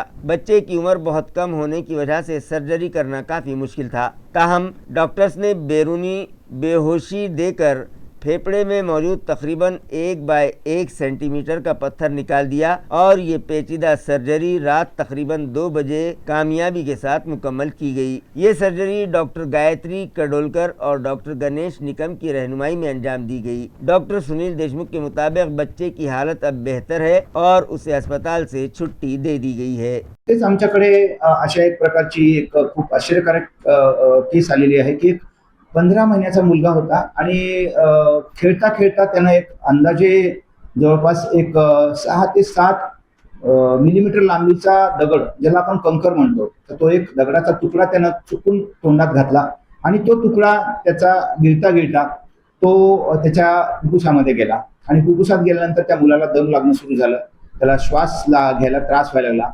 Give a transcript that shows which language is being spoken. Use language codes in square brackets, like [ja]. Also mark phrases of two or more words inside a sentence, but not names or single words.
[ur] بچے کی عمر بہت کم ہونے کی وجہ سے سرجری کرنا کافی مشکل تھا، تاہم ڈاکٹرز نے بیرونی بے ہوشی دے کر پھیپڑے میں موجود تقریباً 1 سینٹی میٹر کا پتھر نکال دیا اور یہ پیچیدہ سرجری رات تقریباً 2 بجے کامیابی کے ساتھ مکمل کی گئی۔ یہ سرجری ڈاکٹر گایتری کڈولکر اور ڈاکٹر گنیش نکم کی رہنمائی میں انجام دی گئی۔ ڈاکٹر سنیل دیشمکھ کے مطابق بچے کی حالت اب بہتر ہے اور اسے اسپتال سے چھٹی دے دی گئی ہے۔ [mr] तेच आमच्याकडे अशा एक प्रकारची एक खूप आश्चर्यकारक केस आलेली आहे की 15 महिन्याचा मुलगा होता आणि खेळता खेळता त्यानं एक अंदाजे जवळपास एक 6 ते 7 मिलीमीटर लांबीचा दगड ज्याला आपण कंकर म्हणतो, तर तो एक दगडाचा तुकडा त्यानं चुकून तोंडात घातला आणि तो तुकडा त्याचा गिळता गिळता तो त्याच्या फुफ्फुसामध्ये गेला आणि फुफ्फुसात गेल्यानंतर त्या मुलाला दम लागणं सुरू झालं, त्याला श्वास घ्यायला त्रास व्हायला लागला।